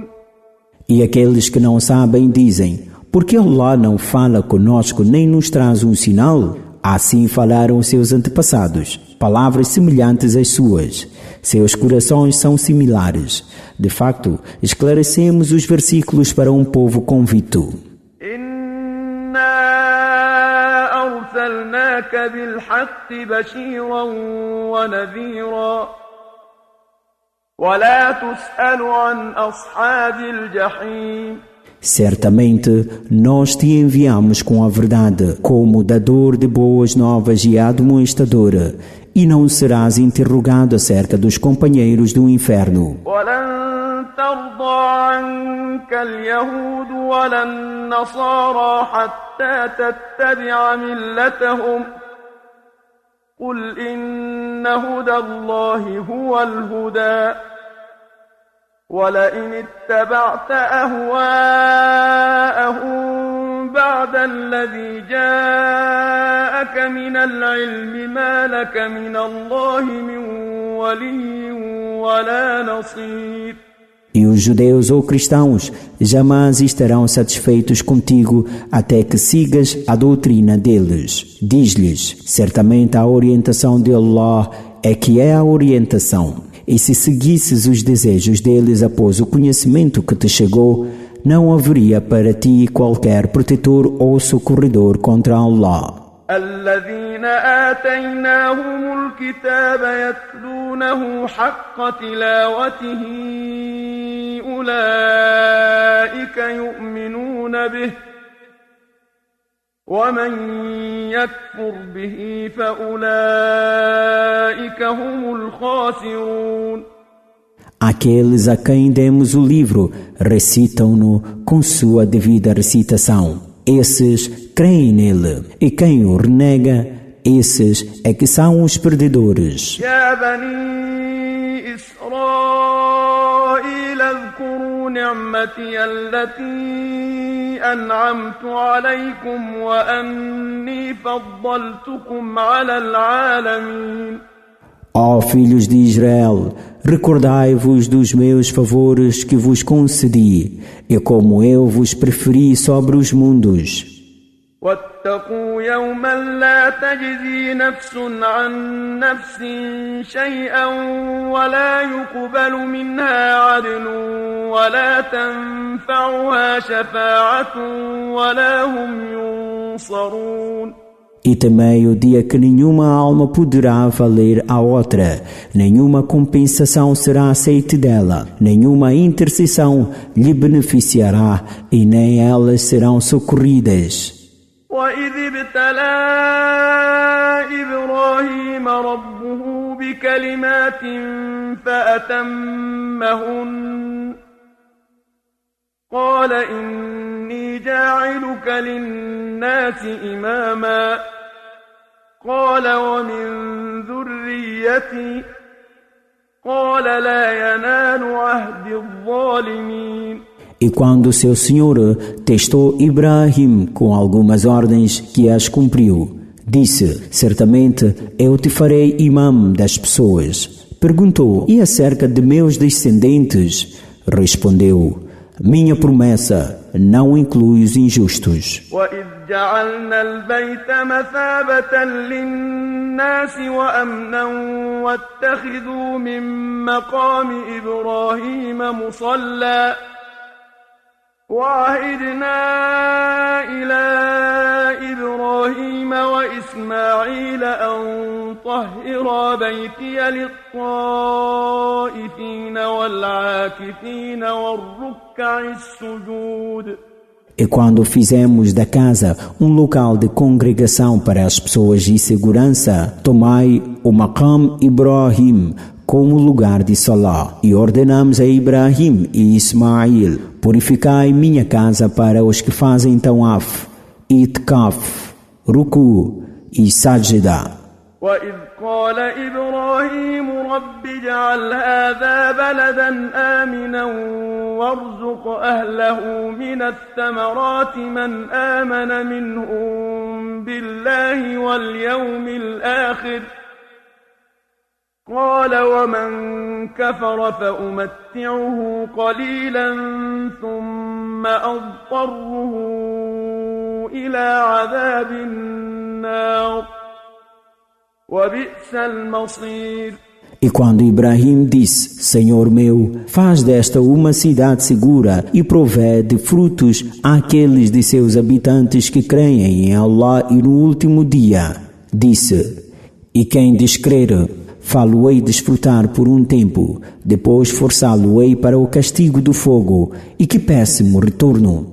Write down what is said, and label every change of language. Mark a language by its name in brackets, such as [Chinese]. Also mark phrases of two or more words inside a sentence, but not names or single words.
[Portuguese] E aqueles que não sabem dizem, por que Allah não fala conosco nem nos traz um sinal? Assim falaram seus antepassados, palavras semelhantes às suas. Seus corações são similares. De facto, esclarecemos os versículos para um povo convicto. [Arabic] أرسلناك بالحق بشيرا ونذيرا ولا تسأل عن أصحاب الجحيم. [Portuguese] Certamente, nós te enviamos com a verdade, como dador de boas novas e admoestador, e não serás interrogado acerca dos companheiros do inferno. [Arabic] ترضى عنك اليهود ولا النصارى حتى تتبع ملتهم قل إن هدى الله هو الهدى ولئن اتبعت أهواءهم بعد الذي جاءك من العلم ما لك من الله من ولي ولا نصير. [Portuguese] E os judeus ou cristãos jamais estarão satisfeitos contigo até que sigas a doutrina deles. Diz-lhes, certamente a orientação de Allah é que é a orientação. E se seguisses os desejos deles após o conhecimento que te chegou, não haveria para ti qualquer protetor ou socorredor contra Allah. [Arabic] الذين آتيناهم الكتاب يتلونه حق تلاوته أولئك يؤمنون به ومن يكفر به فأولئك هم الخاسرون. [Portuguese] Aqueles a quem demos o livro recitam-no com sua devida recitação. Esses creem nele, e quem o renega, esses é que são os perdedores. [Arabic] يا بني إسرائيل اذكروا نعمتي التي أنعمت عليكم وأني فضلتكم على العالمين. [Portuguese] Ó filhos de Israel, recordai-vos dos meus favores que vos concedi, e como eu vos preferi sobre os mundos. [Arabic] واتقوا يوما لا تجزي نفس عن نفس شيئا ولا يقبل منها عدل ولا تنفعها شفاعة ولا هم ينصرون. [Portuguese] E temei o dia que nenhuma alma poderá valer a outra, nenhuma compensação será aceita dela, nenhuma intercessão lhe beneficiará e nem elas serão socorridas. [Arabic] وإذ ابتلى إبراهيم ربه بكلمات فأتمهن قال إني جاعلك للناس إماما قال ومن ذريتي قال لا ينال عهد الظالمين. [Portuguese] E quando seu senhor testou Ibrahim com algumas ordens que as cumpriu, disse, certamente eu te farei imã das pessoas. Perguntou, e acerca de meus descendentes? Respondeu, minha promessa não inclui os injustos. [Arabic] وَإِذْ جَعَلْنَا الْبَيْتَ مَثَابَةً لِلنَّاسِ وَأَمْنًا وَاتَّخِذُوا مِن مَّقَامِ إِبْرَاهِيمَ مُصَلًّى وَعَهِدْنَا إِلَىٰ إِبْرَاهِيمَ وَإِسْمَاعِيلَ أَن طَهِّرَا بَيْتِيَ لِلطَّائِفِينَ وَالْعَاكِفِينَ وَالرُّكَّعِ السُّجُودِ. [Portuguese] E quando fizemos da casa um local de congregação para as pessoas de segurança, tomai o Maqam Ibrahim como lugar de salá, e ordenamos a Ibrahim e Ismail, purificai minha casa para os que fazem tawaf, itkaf, ruku e sajda. [Arabic] وَإِذْ قَالَ إِبْرَاهِيمُ رَبِّ اجْعَلْ هَٰذَا بَلَدًا آمِنًا وَارْزُقْ أَهْلَهُ مِنَ الثَّمَرَاتِ مَنْ آمَنَ مِنْهُم بِاللَّهِ وَالْيَوْمِ الْآخِرِ قال ومن كفر فأمتعه قليلا ثم أضطره إلى عذاب النار وبئس المصير. [Portuguese] E quando Ibrahim disse, Senhor meu, faz desta uma cidade segura e provê de frutos àqueles de seus habitantes que creem em Allah e no último dia, disse, e quem descrer, fá-lo-ei desfrutar por um tempo, depois forçá-lo-ei para o castigo do fogo, e que péssimo retorno.